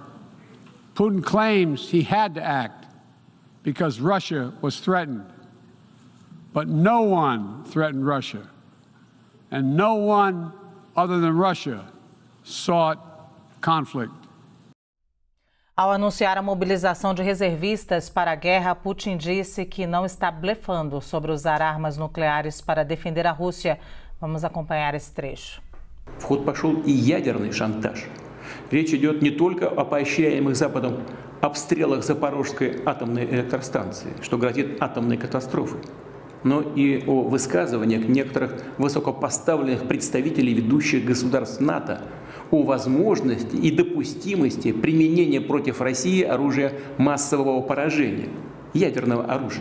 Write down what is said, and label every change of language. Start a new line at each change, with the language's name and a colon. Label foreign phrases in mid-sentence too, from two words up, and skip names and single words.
English: Putin claims he had to act because Russia was threatened. But no one threatened Russia, and no one other than Russia sought conflict.
Portuguese: Ao anunciar a mobilização de reservistas para a guerra, Putin disse que não está blefando sobre usar armas nucleares para defender a Rússia. Vamos acompanhar esse trecho.
Russian: В ход пошел и ядерный шантаж. Речь идет не только о поощряемых Западом обстрелах Запорожской атомной электростанции, что грозит атомной катастрофой, но и о высказываниях некоторых высокопоставленных представителей ведущих государств НАТО о возможности и допустимости применения против России оружия массового поражения, ядерного оружия.